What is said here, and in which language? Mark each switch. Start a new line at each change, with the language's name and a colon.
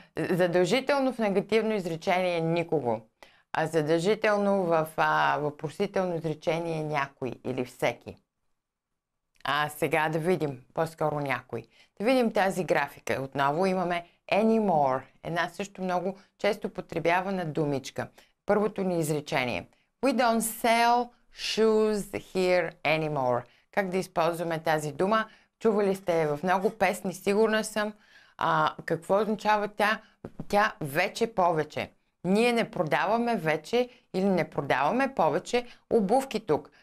Bulgarian: Задължително в негативно изречение е никого, а задължително в въпросително изречение е някой или всеки. Сега да видим, по-скоро някой. Да видим тази графика. Отново имаме anymore, една също много често потребявана думичка. Първото ни изречение.
English: We don't sell shoes here anymore.
Bulgarian: Как да използваме тази дума? Чували сте в много песни, сигурна съм. Какво означава тя? Тя вече повече. Ние не продаваме вече или не продаваме повече обувки тук.